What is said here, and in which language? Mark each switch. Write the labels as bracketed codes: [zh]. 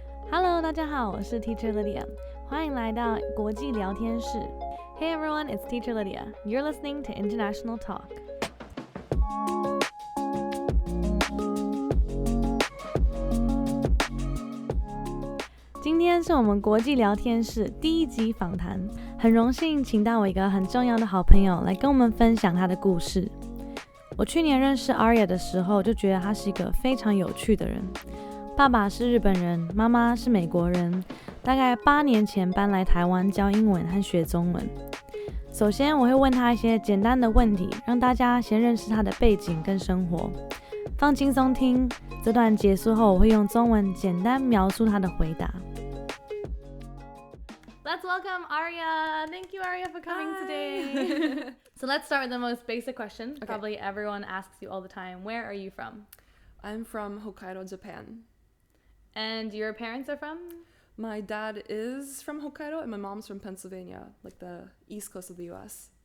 [zh] Hello， 大家好，我是 Teacher Lydia， 欢迎来到国际聊天室。 [en] Hey everyone, it's Teacher Lydia. You're listening to International Talk. [zh] 今天是我们国际聊天室第一集访谈，很荣幸请到我一个很重要的好朋友来跟我们分享他的故事。我去年认识 Aria 的时候，就觉得他是一个非常有趣的人。爸爸是日本人，妈妈是美国人，大概8年前搬来台湾教英文和学中文。首先我会问他一些简单的问题，让大家先认识他的背景跟生活。放轻松听，这段结束后我会用中文简单描述他的回答。 [en] Let's welcome Aria. Thank you, Aria, for coming today. So let's start with the most basic question. Okay. Probably everyone asks you all the time. Where are you from? I'm from Hokkaido, Japan. And your parents are from? My dad is from Hokkaido and my mom's from Pennsylvania, like the east coast of the US.